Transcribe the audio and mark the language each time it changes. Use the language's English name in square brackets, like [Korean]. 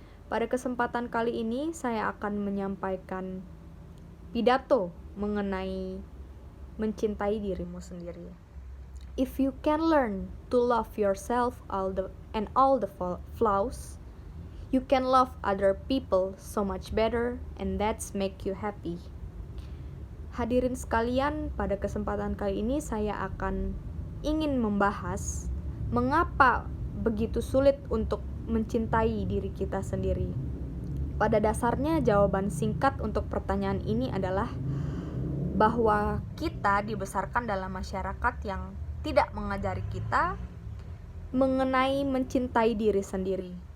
[Indonesian] Pada kesempatan kali ini saya akan menyampaikan pidato mengenai mencintai dirimu sendiri. [English] If you can learn to love yourself all the flaws, you can love other people so much better and that's make you happy. [Indonesian] Hadirin sekalian, pada kesempatan kali ini saya akan ingin membahas mengapa begitu sulit untuk mencintai diri kita sendiri. Pada dasarnya jawaban singkat untuk pertanyaan ini adalah bahwa kita dibesarkan dalam masyarakat yang tidak mengajari kita mengenai mencintai diri sendiri.